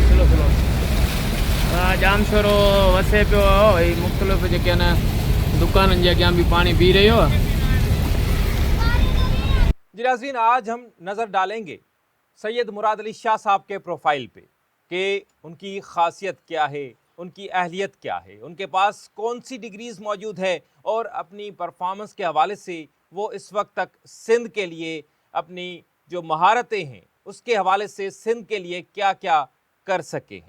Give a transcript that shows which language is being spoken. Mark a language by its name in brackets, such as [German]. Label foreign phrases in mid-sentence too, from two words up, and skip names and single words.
[English] slow slow [Sindhi] जामशोरो वसे पियो, ही मुख़्तलिफ़ जेके आहिनि दुकाननि जे अॻियां बि पाणी बीह रहियो आहे। [Urdu] جی ناظرین, آج ہم نظر ڈالیں گے سید مراد علی شاہ صاحب کے پروفائل پے کہ ان کی خاصیت کیا ہے، ان کی اہلیت کیا ہے، ان کے پاس کون سی ڈگریز موجود ہے اور اپنی پرفارمنس کے حوالے سے وہ اس وقت تک سندھ کے لیے اپنی جو مہارتیں ہیں اس کے حوالے سے سندھ کے لیے کیا کیا کر سکے ہیں.